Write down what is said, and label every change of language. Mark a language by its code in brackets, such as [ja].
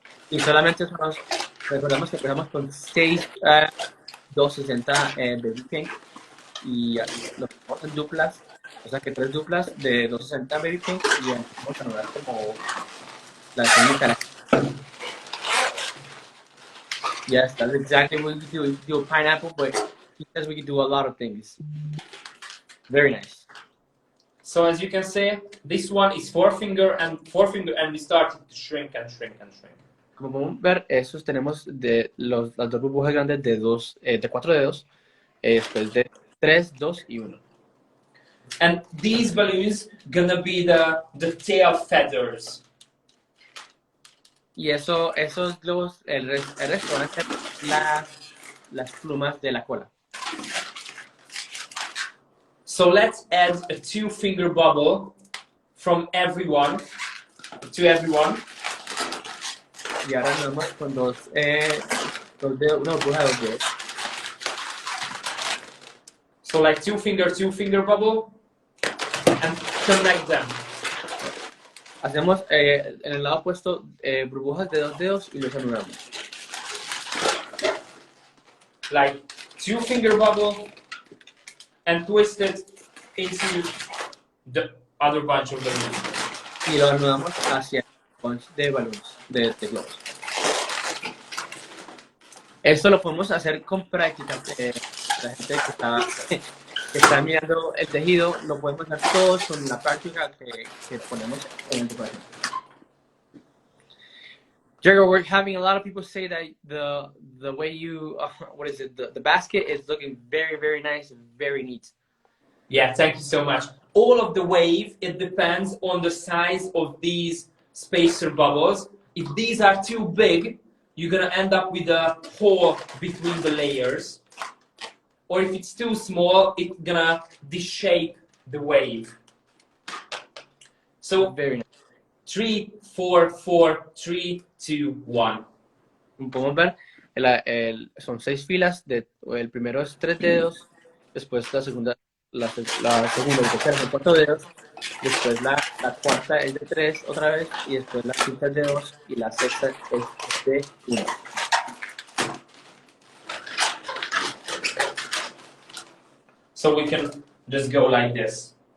[es] Y solamente recordamos que empezamos con 6 260 baby pink y lo ponemos en duplas, o sea que 3 duplas de 260 baby pink y empezamos a anular como la técnica. [en] Yes, that's exactly what we do. We do a pineapple, but because we can do a lot of things. Very nice. So as you can see, this one is four finger, and we started to shrink and shrink and shrink. [es] Como podemos ver, estos tenemos de las dos burbujas grandes de 4 dedos, después de 3, 2 y 1. [en] And these balloons gonna be the tail feathers. [es] Y esos globos, el resto van a ser las plumas de la cola. [en] So let's add a 2-finger bubble from everyone to everyone. [es] Y ahora nos vamos con dos dedos, una burbuja de 2 dedos. [en] So like 2-finger bubble, and connect them. [es] Hacemos en el lado opuesto burbujas de 2 dedos y los anulamos. [en] Like 2-finger bubble, and twist it into the other bunch of balloons. [es] Y lo anudamos hacia el [en] bunch [es] de [en] balloons, [es] de globos. Esto lo podemos hacer con práctica. La gente que está mirando el tejido, lo podemos hacer todos con la práctica que ponemos en el departamento. [en] Jago, we're having a lot of people say that the way you, the basket is looking very, very nice and very neat. Yeah, thank you so much. All of the wave, it depends on the size of these spacer bubbles. If these are too big, you're gonna end up with a hole between the layers. Or if it's too small, it's gonna deshape the wave. So Very nice. 3, 4, 4, 3, 2, 1. [es] Como podemos ver, son 6 filas. El primero es 3 dedos, después la segunda y tercera son 4 dedos, después la cuarta es de 3 otra vez, y después la quinta es de 2 y la sexta es de 1. [en] So we can just go like this.